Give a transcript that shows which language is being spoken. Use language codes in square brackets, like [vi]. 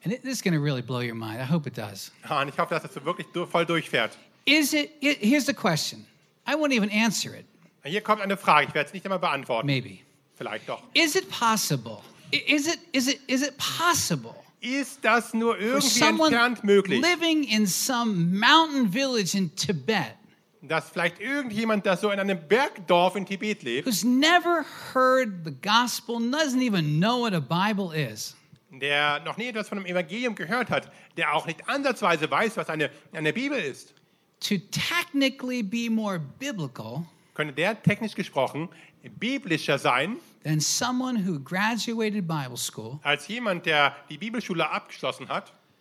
[en] And this is going to really blow your mind. I hope it does. [de] Und ich hoffe, dass das wirklich voll durchfährt. [en] Here's the question. I won't even answer it. [de] Hier kommt eine Frage. Ich werde es nicht einmal beantworten. [en] Maybe. [de] Vielleicht doch. [en] Is it possible? Is it possible? [de] Ist das nur irgendwie entfernt möglich? [en] Living in some mountain village in Tibet. [de] Dass vielleicht irgendjemand, der so in einem Bergdorf in Tibet lebt, [en] who's never heard the gospel, doesn't even know what a Bible is, [de] der noch nie etwas von dem Evangelium gehört hat, der auch nicht ansatzweise weiß, was eine Bibel ist, [en] to technically be more biblical, [de] könnte der technisch gesprochen biblischer sein, [en] than someone who graduated Bible school, [de] als jemand, der die Bibelschule abgeschlossen hat,